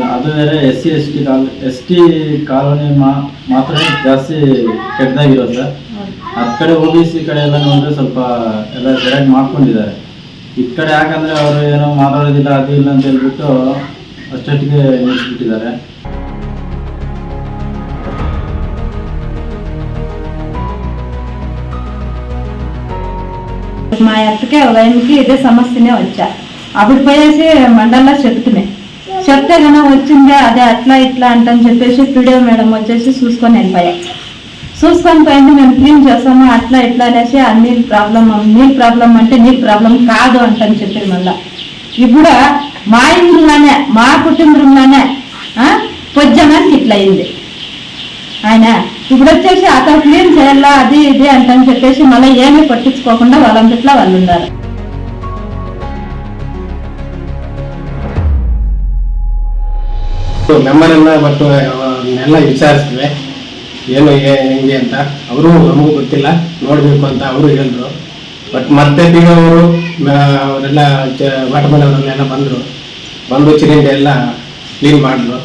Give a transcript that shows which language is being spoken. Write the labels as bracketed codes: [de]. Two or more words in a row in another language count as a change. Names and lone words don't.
[kn] ಅದು ಬೇರೆ [en] ST colony [kn] ಮಾತ್ರ ಜಾಸ್ತಿ ಕೆಟ್ಟದಾಗಿರೋದು ಸರ್. ಹತ್ತು ಕಡೆ OBC ಕಡೆ ಎಲ್ಲ ನೋಡಿದ್ರೆ ಸ್ವಲ್ಪ ಎಲ್ಲ ಸರಿಯಾಗಿ ಮಾಡ್ಕೊಂಡಿದ್ದಾರೆ. ಈ ಕಡೆ ಯಾಕಂದರೆ ಅವರು ಏನೋ ಮಾತಾಡೋದಿಲ್ಲ, ಅದು ಇಲ್ಲ ಅಂತ ಹೇಳ್ಬಿಟ್ಟು ಅಷ್ಟೊಟ್ಟಿಗೆ ನಿಲ್ಲಿಸ್ಬಿಟ್ಟಿದ್ದಾರೆ. [te] మా అత్తకి ఆయనకి ఇదే సమస్యనే వచ్చా. అప్పుడు పోయేసి మండలంలో చెప్తే కన్నా వచ్చిందే అదే అట్లా ఇట్లా అంటని చెప్పేసి పీడియో మేడం వచ్చేసి చూసుకొని వెళ్ళిపోయా. చూసుకొని పోయింది, మేము క్లీన్ చేస్తాము అట్లా ఇట్లా అనేసి ఆ నీళ్ళు ప్రాబ్లం అంటే నీళ్ళు ప్రాబ్లం కాదు అంటని చెప్పారు. మళ్ళీ ఇప్పుడు మా ఇంట్లోనే మా కుటుంబంలోనే పొద్దునానికి ఇట్లా అయింది. ఆయన ఇప్పుడు వచ్చేసి అక్కడ క్లీన్ చేయాలా అది ఇది అంటని చెప్పేసి మళ్ళీ ఏమీ పట్టించుకోకుండా వాళ్ళంతట్లో వాళ్ళు ఉన్నారు. [kn] ಮೆಂಬರೆಲ್ಲ ಬಟ್ ಎಲ್ಲ ವಿಚಾರಿಸಿದ್ವಿ ಏನು ಹೆಂಗೆ ಅಂತ. ಅವರು ನಮಗೂ ಗೊತ್ತಿಲ್ಲ, ನೋಡಬೇಕು ಅಂತ ಅವರು ಹೇಳಿದ್ರು. ಬಟ್ ಮತ್ತೆ ಅವರು ಅವರೆಲ್ಲ [en] water man [kn] ಅವರೆಲ್ಲ ಬಂದು ಚರಂಡಿ ಎಲ್ಲ ಕ್ಲೀನ್ ಮಾಡಿದ್ರು.